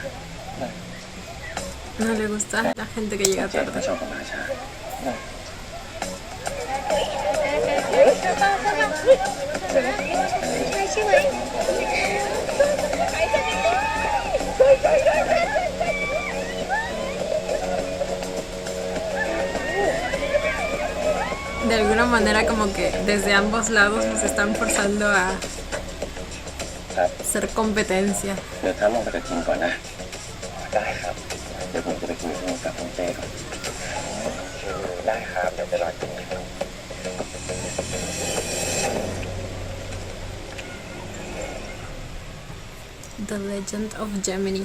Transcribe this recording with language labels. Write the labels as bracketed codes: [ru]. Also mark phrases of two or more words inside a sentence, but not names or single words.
[es] No le gusta la gente que [th] คุณ [es] llega [th] เจนไม่ [es] tarde. [th] ชอบผมมาช้า ใช่ไหม [es] De alguna manera como que desde ambos lados nos están forzando a [th] ครับ [es] hacer competencia. [th] เดี๋ยวท่านลงไปกับจินก่อนนะ ได้ครับ เดี๋ยวผมจะไปคุยกับคุณเจก่อนได้ครับ เดี๋ยวไปรอจิน The Legend of Gemini.